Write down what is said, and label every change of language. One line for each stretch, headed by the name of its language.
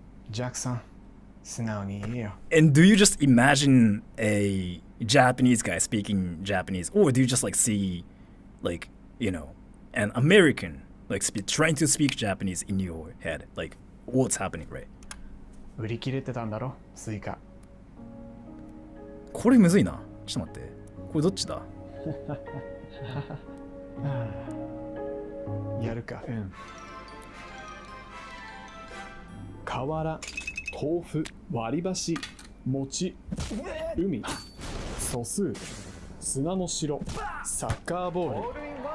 Japanese: ジャックさん素直に言えよ。
English: And do you just imagine a Japanese guy speaking Japanese, or do you just like see, like, you know, an American like trying to speak Japanese in your head, like what's happening, right?
Japanese: 売り切れてたんだろスイカ。これむずいな。ちょっと待って。これどっちだ。やるか。うん。瓦、豆腐、割り箸、餅、海、素数、砂の城、サッカーボール。